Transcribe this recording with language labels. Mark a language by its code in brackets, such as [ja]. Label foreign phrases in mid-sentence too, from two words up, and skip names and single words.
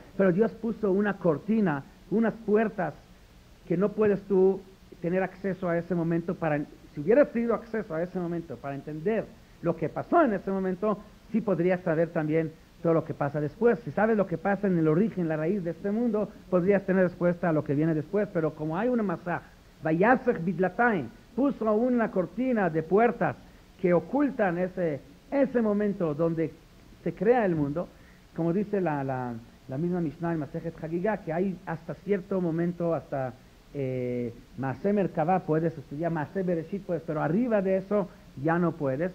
[es] Pero Dios puso una cortina, unas puertas que no puedes tú tener acceso a ese momento. Si hubieras tenido acceso a ese momento para entender lo que pasó en ese momento, sí podrías saber también todo lo que pasa después. Si sabes lo que pasa en el origen, la raíz de este mundo, podrías tener respuesta a lo que viene después. Pero como hay una masaj, [he] ויסך בדלתיים, [es] puso una cortina de puertas que ocultan ese momento donde se crea el mundo, como dice la misma Mishnah en Masejet Hagigah, que hay hasta cierto momento, hasta Maaseh Merkavah puedes estudiar, Maaseh Bereshit puedes, pero arriba de eso ya no puedes.